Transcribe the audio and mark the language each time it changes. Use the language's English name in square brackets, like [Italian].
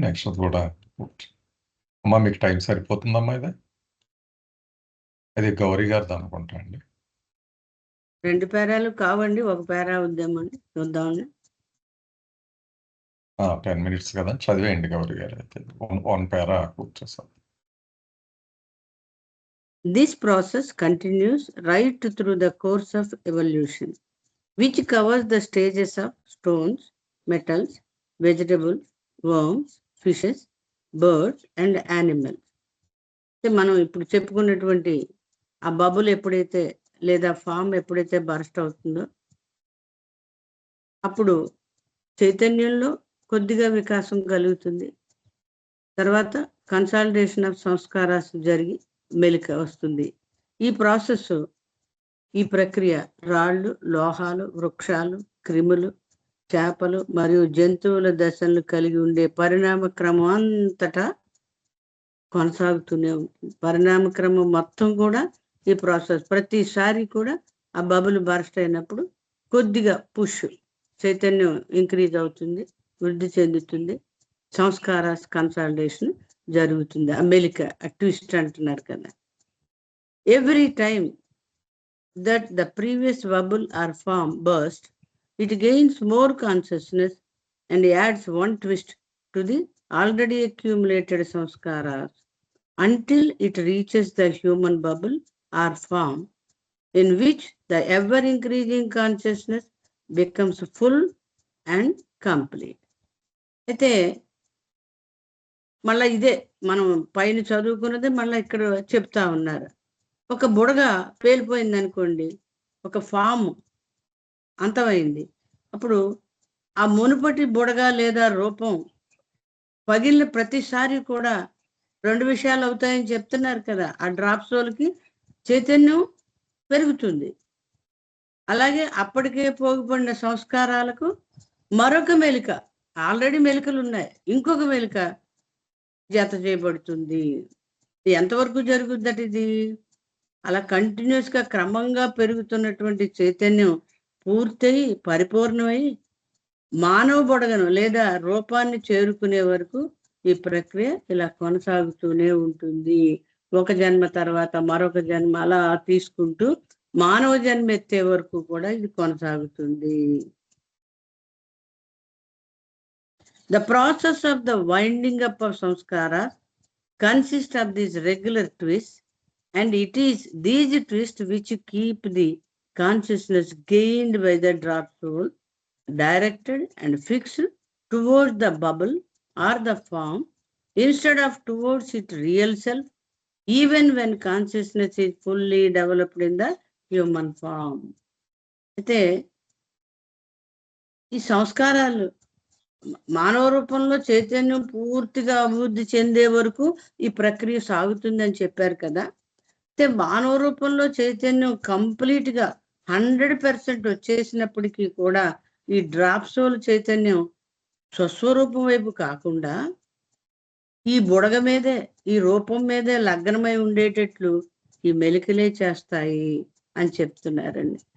[Telugu] Next కూడా అమ్మా మీకు టైం సరిపోతుందమ్మా? ఇది గౌరీ గారిది అనుకుంటా అండి. 2 పేరాలు కావండి, ఒక పేరా వద్దామండి, చూద్దామండి. 10 minutes కదా, చదివేయండి గౌరీ గారు. అయితే 1 పేరా కూర్చోసారి. [English] This process continues right through the course of evolution, which covers the stages of stones, metals, vegetables, worms, fishes, birds and animals. [Telugu] మనం ఇప్పుడు చెప్పుకున్నటువంటి ఆ బబుల్ ఎప్పుడైతే లేదా ఫామ్ ఎప్పుడైతే బర్స్ట్ అవుతుందో అప్పుడు చైతన్యంలో కొద్దిగా వికాసం కలుగుతుంది. తర్వాత కన్సాలిడేషన్ ఆఫ్ సంస్కారాస్ జరిగి మెలిక వస్తుంది. ఈ ప్రాసెస్, ఈ ప్రక్రియ రాళ్ళు, లోహాలు, వృక్షాలు, క్రిములు, చేపలు మరియు జంతువుల దశలను కలిగి ఉండే పరిణామ క్రమం అంతటా కొనసాగుతూనే ఉంటుంది. పరిణామ క్రమం మొత్తం కూడా ఈ ప్రాసెస్ ప్రతిసారి కూడా ఆ బబుల్ బర్స్ట్ అయినప్పుడు కొద్దిగా పుష్ చైతన్యం ఇంక్రీజ్ అవుతుంది, వృద్ధి చెందుతుంది, సంస్కార కన్సాలిడేషన్ జరుగుతుంది. అమెరిక ట్విస్ట్ అంటున్నారు కదా. [English] Every time that the previous bubble or form burst, it gains more consciousness and adds one twist to the already accumulated samskaras until it reaches the human bubble or form in which the ever increasing consciousness becomes full and complete. [Telugu] అయితే మళ్ళీ ఇదే మనం పైన చదువుకున్నదే మళ్ళీ ఇక్కడ చెప్తా ఉన్నారు. ఒక బుడగ పేలిపోయింది అనుకోండి, ఒక ఫామ్ అంతమైంది. అప్పుడు ఆ మునుపటి బుడగ లేదా రూపం పగిలిన ప్రతిసారి కూడా రెండు విషయాలు అవుతాయని చెప్తున్నారు కదా. ఆ డ్రాప్ సోల్కి చైతన్యం పెరుగుతుంది, అలాగే అప్పటికే పోగుపడిన సంస్కారాలకు మరొక మెలిక, ఆల్రెడీ మెలికలు ఉన్నాయి, ఇంకొక మెలిక జత చేయబడుతుంది. ఎంతవరకు జరుగుద్దట ఇది? అలా కంటిన్యూస్ గా క్రమంగా పెరుగుతున్నటువంటి చైతన్యం పూర్తయి పరిపూర్ణమై మానవ బుడగను లేదా రూపాన్ని చేరుకునే వరకు ఈ ప్రక్రియ ఇలా కొనసాగుతూనే ఉంటుంది. ఒక జన్మ తర్వాత మరొక జన్మ అలా తీసుకుంటూ మానవ జన్మ ఎత్తే వరకు కూడా ఇది కొనసాగుతుంది. [English] The process of the winding up of samskara consists of these regular twists, and it is these twists which keep the consciousness gained by the drop soul directed and fixed towards the bubble or the form instead of towards its real self, even when consciousness is fully developed in the human form. [Telugu] అయితే ఈ సంస్కారాలు మానవ రూపంలో చైతన్యం పూర్తిగా అభివృద్ధి చెందే వరకు ఈ ప్రక్రియ సాగుతుందని చెప్పారు కదా. అయితే మానవ రూపంలో చైతన్యం కంప్లీట్ గా 100% వచ్చేసినప్పటికీ కూడా ఈ డ్రాప్ సోల్ చైతన్యం స్వస్వరూపం వైపు కాకుండా ఈ బుడగ మీదే, ఈ రూపం మీదే లగ్నమై ఉండేటట్లు ఈ మెలికలే చేస్తాయి అని చెప్తున్నారండి.